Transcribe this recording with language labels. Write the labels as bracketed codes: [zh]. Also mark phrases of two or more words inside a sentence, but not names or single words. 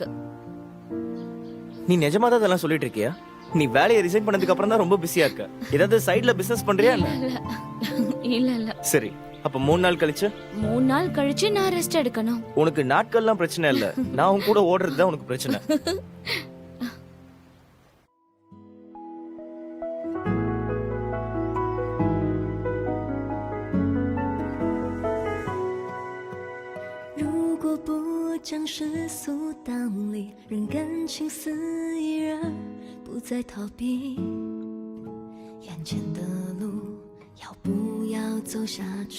[ta] நீ நிஜமா தான் இதெல்லாம் சொல்லிட்டு இருக்கியா? நீ வேலையை ரிசைன் பண்ணதுக்கு அப்புறம் தான் ரொம்ப பிஸியா இருக்க. ஏதாவது [en] sideல business [ta] பண்றியா என்ன? இல்ல. சரி, அப்ப 3 நாள் கழிச்சு? 3 நாள் கழிச்சு நான் ரெஸ்ட் எடுக்கணும். உனக்கு நாட்கள்லாம் பிரச்சனை இல்ல, நான் உன் கூட ஓடுறது தான் உனக்கு பிரச்சனை. [zh] 将世俗道理，让感情肆意然不再逃避，眼前的路要不要走下去？